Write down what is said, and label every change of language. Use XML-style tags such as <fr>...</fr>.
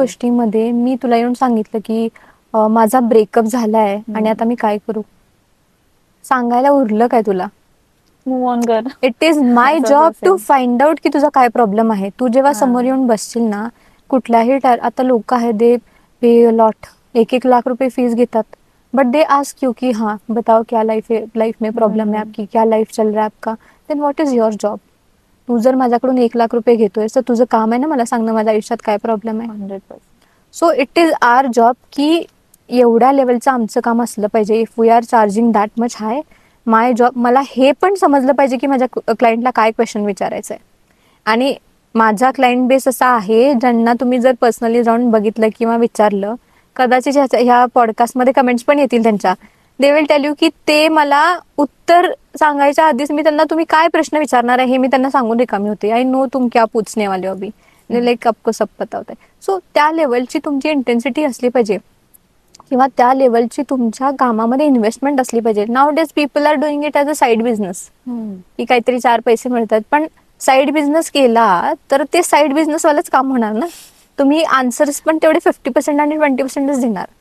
<mr>गोष्टीमध्ये मी तुला येऊन सांगितलं की माझा ब्रेकअप झालाय आणि आता मी काय करू, सांगायला उरलं काय तुला? मूव ऑन कर.</mr> <en>it is my</en> <mr>असं</mr> <en>job to</en> <mr>असेल.</mr> <en>find out</en> <mr>की तुझा काय प्रॉब्लेम आहे. तू जेव्हा समोर येऊन बसशील ना कुठल्याही आता लोक आहेत</mr> <en>they pay lot</en> <mr>1-1 लाख रुपये फीस घेतात.</mr> <en>but they ask you</en> <hi>की हाँ बताओ क्या लाइफ में प्रॉब्लम है आपकी, क्या लाइफ चल रहा है आपका.</hi> <en>Then what is your job?</en> <mr>तू जर माझ्याकडून 1 लाख रुपये घेतोय तर तुझं काम आहे ना मला सांगणं माझ्या आयुष्यात काय प्रॉब्लेम आहे. 100%.</mr> <en>so it is our job</en> <mr>की एवढ्या लेवलचं आमचं काम असलं पाहिजे.</mr> <en>if we are charging that much high, my job</en> <mr>मला हे पण समजलं पाहिजे की माझ्या क्लायंटला काय क्वेश्चन विचारायचं आहे. आणि माझा क्लायंट बेस असा आहे ज्यांना तुम्ही जर पर्सनली जाऊन बघितलं किंवा विचारलं, कदाचित ह्या पॉडकास्टमध्ये कमेंट्स पण येतील त्यांच्या,</mr> <en>they will tell you</en> <mr>की ते मला उत्तर सांगायच्या आधीच मी त्यांना तुम्ही काय प्रश्न विचारणार आहे हे मी त्यांना सांगून रिकामी होते.</mr> <en>I know</en> <hi>तुम क्या पूछने वाले हो अभी, लाईक आपको सब पता होता है.</hi> <mr>सो त्या लेवलची तुमची इंटेन्सिटी असली पाहिजे किंवा त्या लेवलची तुमच्या कामामध्ये इन्व्हेस्टमेंट असली पाहिजे.</mr> <en>nowadays people are doing it as a side business</en> <mr>की काहीतरी 4 पैसे मिळतात. पण साईड बिझनेस केला तर ते साईड बिझनेसवालंच काम होणार ना. तुम्ही आन्सर्स पण तेवढे 50% आणि 20%च देणार.</mr>